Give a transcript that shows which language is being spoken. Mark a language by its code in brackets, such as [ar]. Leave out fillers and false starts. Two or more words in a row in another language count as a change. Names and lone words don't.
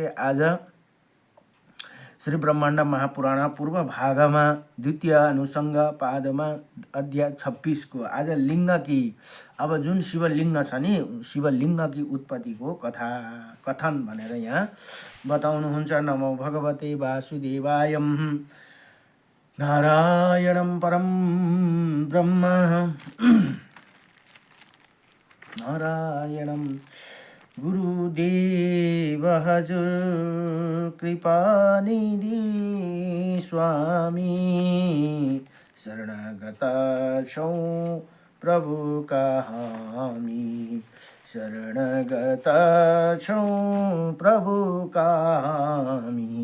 [ne] आज श्री ब्रह्माण्ड महापुराण पूर्व भागमा द्वितीय अनुसङ्ग पादमा अध्याय 26 को आज लिङ्गकी, अब जुन शिवलिङ्ग छ नि शिवलिङ्गकी उत्पत्तिको कथन भनेर यहाँ बताउनुहुन्छ। [sa] नमो भगवते वासुदेवाय। नारायणं परं ब्रह्म नारायणं [ne] गुरुदेव हजुर कृपानिधि स्वामी। शरणगत छौं प्रभु हामी। शरणगत छौं प्रभु हामी।